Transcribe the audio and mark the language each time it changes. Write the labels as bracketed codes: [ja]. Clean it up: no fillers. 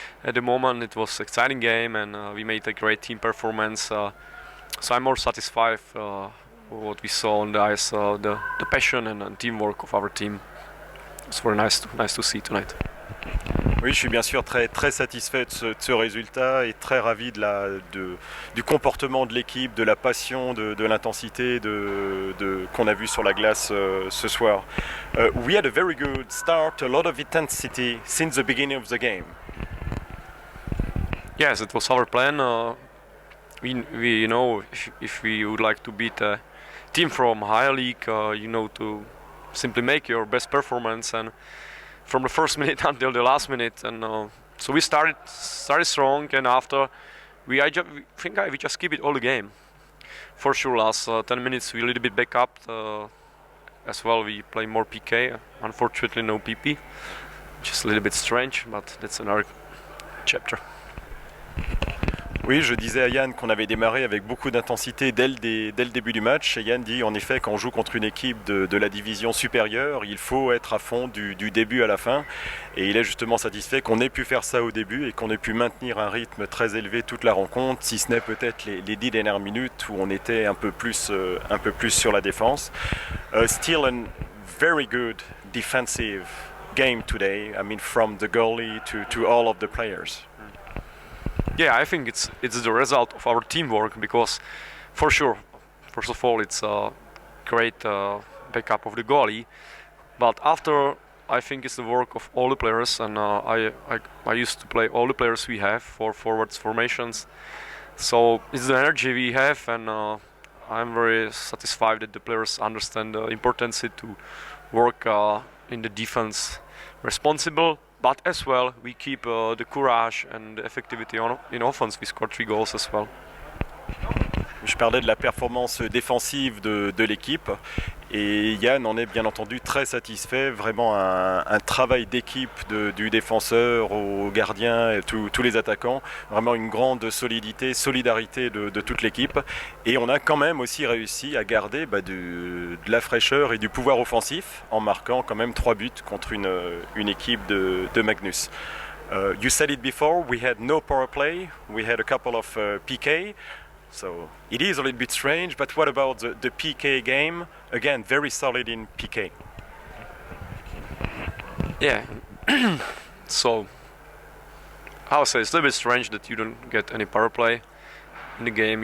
[en] At the moment, it was an exciting game, and we made a great team performance. So I'm more satisfied with what we saw on the ice, the passion and teamwork of our team. It's very nice to see tonight. [fr] Oui, je suis bien sûr très satisfait de ce résultat et très ravi du comportement de l'équipe, de la passion, de l'intensité qu'on a vu sur la glace ce soir. [en] We had a very good start, a lot of intensity since the beginning of the game. Yes, it was our plan. We know if we would like to beat a team from higher league, to simply make your best performance and from the first minute until the last minute, and so we started strong, and after we just keep it all the game. For sure, last 10 minutes we a little bit back up as well. We play more PK. Unfortunately, no PP, just a little bit strange, but that's another chapter. [fr] Oui, je disais à Yann qu'on avait démarré avec beaucoup d'intensité dès le début du match. Et Yann dit en effet quand on joue contre une équipe de la division supérieure, il faut être à fond du début à la fin. Et il est justement satisfait qu'on ait pu faire ça au début et qu'on ait pu maintenir un rythme très élevé toute la rencontre, si ce n'est peut-être les 10 dernières minutes où on était un peu plus sur la défense. [en] Still a very good defensive game today. I mean, from the goalie to all of the players. Yeah, I think it's the result of our teamwork, because for sure, first of all, it's a great backup of the goalie, but after, I think it's the work of all the players, and I used to play all the players we have for forwards formations, so it's the energy we have, and I'm very satisfied that the players understand the importance to work in the defense responsible. But as well, we keep the courage and the effectivity in offense. We scored 3 goals as well. [fr] Je parlais de la performance défensive de l'équipe et Yann en est bien entendu très satisfait. Vraiment un travail d'équipe du défenseur au gardien et tous les attaquants. Vraiment une grande solidité, solidarité de toute l'équipe. Et on a quand même aussi réussi à garder de la fraîcheur et du pouvoir offensif en marquant quand même 3 buts contre une équipe de Magnus. [en] You said it before, we had no power play, we had a couple of PK. So it is a little bit strange, but what about the PK game? Again, very solid in PK. Yeah. So I would say it's a little bit strange that you don't get any power play in the game.